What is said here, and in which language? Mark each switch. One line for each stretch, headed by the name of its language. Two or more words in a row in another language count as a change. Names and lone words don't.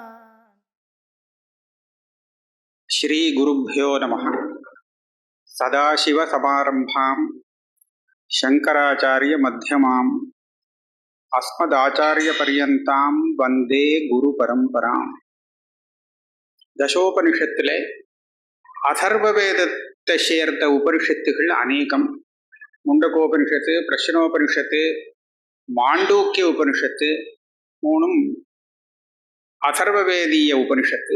Sanskrit: श्री गुरुभ्यो नमः. सदाशिवसमारम्भां शंकराचार्य मध्यमां अस्मदाचार्यपर्यन्तां वन्दे गुरुपरम्परां.
Tamil: தசோபனிஷத்திலே அதர்வவேதத்தை சேர்ந்த உபனிஷத்துகள் அநேகம். முண்டகோபனிஷத்து, பிரஷ்னோபனிஷத்து, மாண்டூக்கிய உபனிஷத்து மூணும் அதர்வவேதிய உபனிஷத்து.